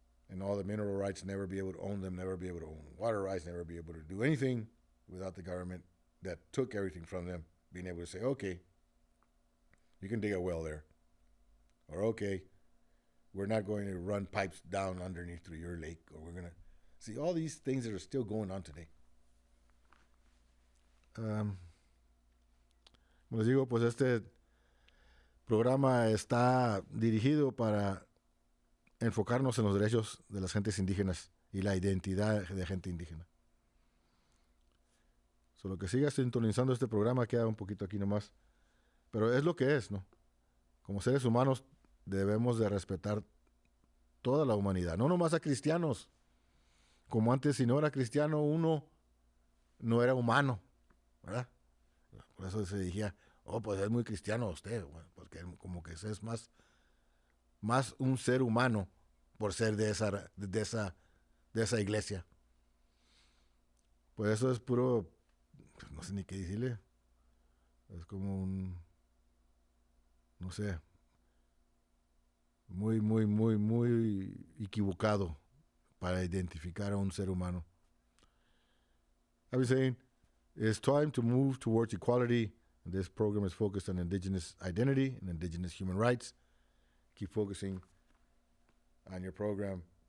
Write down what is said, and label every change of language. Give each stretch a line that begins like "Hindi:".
English: and all the mineral rights, never be able to own them, never be able to own water rights, never be able to do anything without the government that took everything from them being able to say, okay, you can dig a well there, or okay, we're not going to run pipes down underneath through your lake, or we're going to see all these things that are still going on today.
Spanish: Como les digo, pues este programa está dirigido para enfocarnos en los derechos de las gentes indígenas y la identidad de gente indígena. Solo que siga sintonizando este programa, queda un poquito aquí nomás, pero es lo que es, ¿no? Como seres humanos debemos de respetar toda la humanidad, no nomás a cristianos. Como antes, si no era cristiano, uno no era humano, ¿verdad? Por eso se decía, oh, pues es muy cristiano usted, bueno, porque como que es más un ser humano por ser de esa iglesia. Pues eso es puro, no sé ni qué decirle, es como no sé, muy equivocado para identificar a un ser humano.
English: I've been saying, it's time to move towards equality. This program is focused on indigenous identity and indigenous human rights. Keep focusing on your program.